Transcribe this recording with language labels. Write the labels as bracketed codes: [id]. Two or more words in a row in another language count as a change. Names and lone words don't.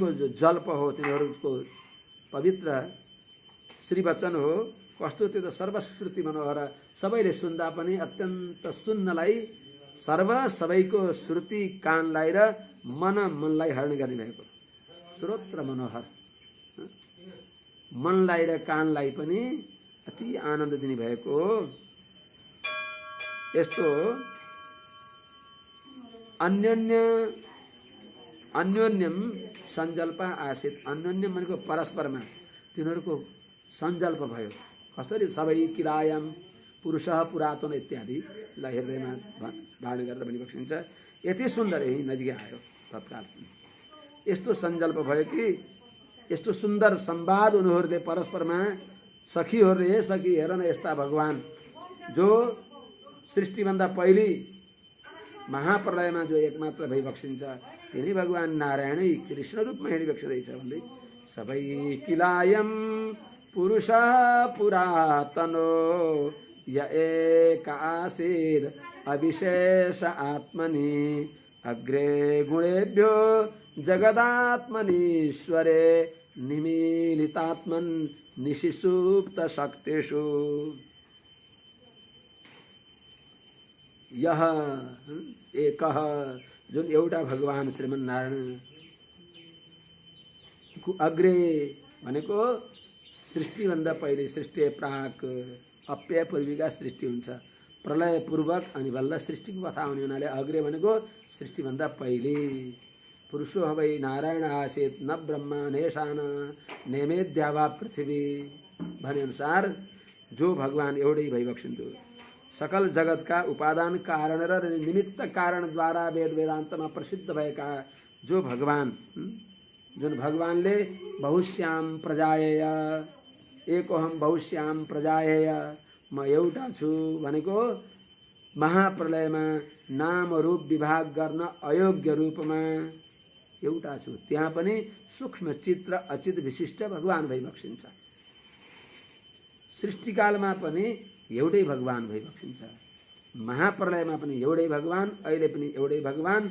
[ne] जो जल्प हो, तिनीहरूको पवित्र श्रीवचन हो, कस्तो त्यो त सर्वश्रुति मनोहर, सबैले सुन्दा पनि अत्यन्त सुन्नलाई सबैको श्रुति कानलाई र मनलाई हरण गर्ने भएको, श्रोत्र मनोहर, मनलाई र कानलाई पनि अति आनन्द दिने भएको यस्तो [sa] अन्योन्यम सञ्जल्प आसीत। [ne] अन्योन्यम भनेको परस्परमा तिनीहरूको सञ्जल्प भयो। कसरी सबै [sa] किलायाम पुरुषः पुरातन [ne] इत्यादि हृदयमा धारण गरेर भनिबक्सिन्छ। यति सुन्दर यही नजिकै आयो तत्काल। यस्तो सञ्जल्प भयो कि यस्तो सुन्दर संवाद उनीहरूले परस्परमा, सखीहरूले, हे सखी हेर न यस्ता भगवान जो सृष्टिभन्दा पहिले महाप्रलयमा जो एकमात्र भइबक्सिन्छ, तिनी भगवान नारायणै कृष्ण रूपमा हिँडिबक्सिँदैछ भन्दै सबै [sa] किलायम पुरुष पुरातनो य एक आसीद अविशेष आत्मनि अग्रे गुणेभ्यो जगदात्मनीश्वरे निमीलितात्मन् निशिसुप्त शक्तिषु। [ne] यह एकः जुन एउटा भगवान श्रीमन नारायण अग्रे भनेको सृष्टिभन्दा पहिले, [sa] सृष्टि प्राक अप्य पूर्विका [ne] सृष्टि हुन्छ, प्रलय पूर्वक अनि बल्ल सृष्टिको कथा हुने हुनाले अग्रे भनेको सृष्टिभन्दा पहिले। [sa] पुरुषो हवै नारायण आसीत न ब्रह्मा नेशान नेमेद्यावा पृथ्वी [ne] भने अनुसार जो भगवान एउटै भइबक्सिन्थ्यो, सकल जगतका उपादान कारण र निमित्त कारणद्वारा वेद वेदान्तमा प्रसिद्ध भएका जो भगवान, जुन भगवानले [sa] बहुश्याम प्रजायेय एकोहम बहुश्याम प्रजायेय [ne] म एउटा छु भनेको महाप्रलयमा नाम रूप विभाग गर्न अयोग्य रूपमा एउटा छु, त्यहाँ पनि सूक्ष्म चित्र अचित विशिष्ट भगवान भइबक्सिन्छ। सृष्टिकालमा पनि एउटै भगवान भइबक्सिन्छ, महाप्रलयमा पनि एउटै भगवान, अहिले पनि एउटै भगवान।